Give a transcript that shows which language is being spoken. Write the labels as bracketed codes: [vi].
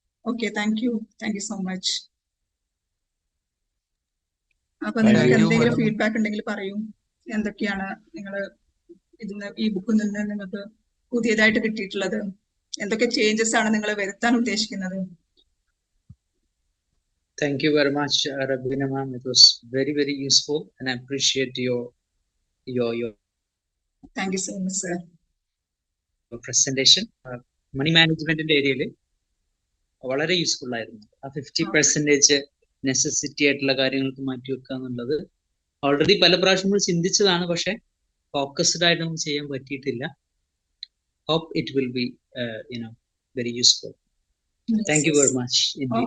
[en] Okay, thank you so much. [ml] അപ്പൊ നിങ്ങൾക്ക് എന്തെങ്കിലും ഫീഡ്ബാക്ക് ഉണ്ടെങ്കിൽ പറയൂ. എന്തൊക്കെയാണ് നിങ്ങൾ ഈ ബുക്കിൽ നിന്ന് നിങ്ങൾക്ക് പുതിയതായിട്ട് കിട്ടിയിട്ടുള്ളത്? എന്തൊക്കെ ചേഞ്ചസ് ആണ് നിങ്ങൾ വരുത്താൻ ഉദ്ദേശിക്കുന്നത്? [en] Thank you very much, Rabina ma'am. It was very, very useful, and I appreciate your Thank you so much, sir. presentation. Money management in the area. [ml] വളരെ യൂസ്ഫുൾ ആയിരുന്നു. ആ 50% നെസസിറ്റി ആയിട്ടുള്ള കാര്യങ്ങൾക്ക് മാറ്റി വെക്കുക എന്നുള്ളത് ഓൾറെഡി പല പ്രാവശ്യം ചിന്തിച്ചതാണ്, പക്ഷെ ഫോക്കസ്ഡ് ആയിട്ട് നമുക്ക് ചെയ്യാൻ പറ്റിയിട്ടില്ല. [en] Hope it will be very useful. Thank you very much indeed.